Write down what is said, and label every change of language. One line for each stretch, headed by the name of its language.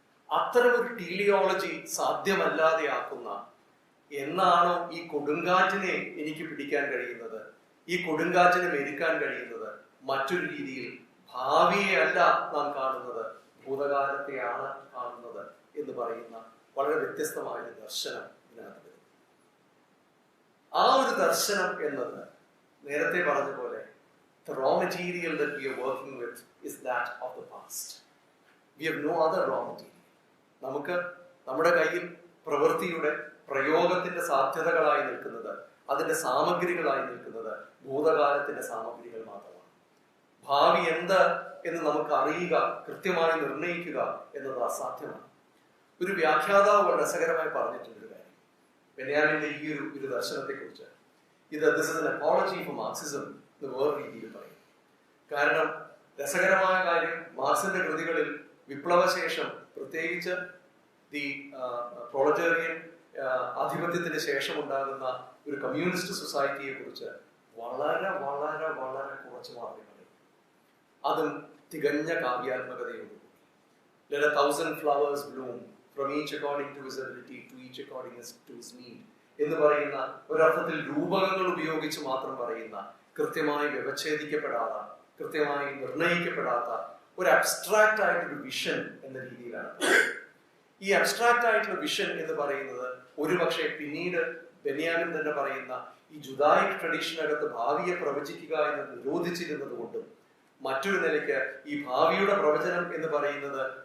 Malayalam: അത്തരം ഒരു ടീലിയോളജി സാധ്യമല്ലാതെ ആക്കുന്ന, എന്നാണോ ഈ കൊടുങ്കാറ്റിനെ എനിക്ക് പിടിക്കാൻ കഴിയുന്നത്, ഈ കൊടുങ്കാറ്റിനെ മെരുക്കാൻ കഴിയുന്നത്, മറ്റൊരു രീതിയിൽ ഭാവിയെ അല്ല നാം കാണുന്നത്, ഭൂതകാലത്തെയാണ് കാണുന്നത് എന്ന് പറയുന്ന വളരെ വ്യത്യസ്തമായ ഒരു ദർശനം ഇതിനകത്ത് വരുന്നു. ആ ഒരു ദർശനം എന്നത് നേരത്തെ പറഞ്ഞ പോലെ
English: the raw material that we are working with is that of the past. We have no other raw material.
Malayalam: നമുക്ക് നമ്മുടെ കയ്യിൽ പ്രവൃത്തിയുടെ പ്രയോഗത്തിന്റെ സാധ്യതകളായി നിൽക്കുന്നത്, അതിന്റെ സാമഗ്രികളായി നിൽക്കുന്നത് ഭൂതകാലത്തിന്റെ സാമഗ്രികൾ മാത്രമാണ്. ഭാവി എന്ത് എന്ന് നമുക്ക് അറിയുക, കൃത്യമായി നിർണയിക്കുക എന്നത് അസാധ്യമാണ്. ഒരു വ്യാഖ്യാതാവ് രസകരമായി പറഞ്ഞിട്ടുള്ളൊരു കാര്യം ബെന്യാമിന്റെ ഈ ഒരു ദർശനത്തെ കുറിച്ച്,
English: this is an apology for Marxism
Malayalam: എന്ന് വേറെ രീതിയിൽ പറയും. കാരണം രസകരമായ കാര്യം, മാർക്സിന്റെ കൃതികളിൽ വിപ്ലവശേഷം, പ്രത്യേകിച്ച് ദി പ്രൊളറ്റേറിയൻ ആധിപത്യത്തിന് ശേഷം ഉണ്ടാകുന്ന ഒരു കമ്മ്യൂണിസ്റ്റ് സൊസൈറ്റിയെ കുറിച്ച് വളരെ വളരെ വളരെ കുറച്ച് മാത്രമേ പറയും. അതും തികഞ്ഞ കാവ്യാത്മകതയോടുകൂടി.
English: Let 1,000 flowers bloom, from each according to his ability, to each according to his need
Malayalam: എന്ന് പറയുന്ന ഒരർത്ഥത്തിൽ രൂപകങ്ങൾ ഉപയോഗിച്ച് മാത്രം പറയുന്ന, കൃത്യമായി വ്യവച്ഛേദിക്കപ്പെടാത്ത, കൃത്യമായി നിർണയിക്കപ്പെടാത്ത ഒരു അബ്സ്ട്രാക്റ്റ് ആയിട്ടൊരു വിഷൻ എന്ന രീതിയിലാണ്. ഈ അബ്സ്ട്രാക്റ്റ് ആയിട്ടുള്ള വിഷൻ എന്ന് പറയുന്നത് ഒരുപക്ഷെ പിന്നീട് ബെന്യാമിൻ തന്നെ പറയുന്ന ഈ ജുദായിക് ട്രഡീഷനകത്ത് ഭാവിയെ പ്രവചിക്കുക എന്ന് നിരോധിച്ചിരുന്നത് കൊണ്ടും, മറ്റൊരു നിലയ്ക്ക് ഈ ഭാവിയുടെ പ്രവചനം എന്ന് പറയുന്നത്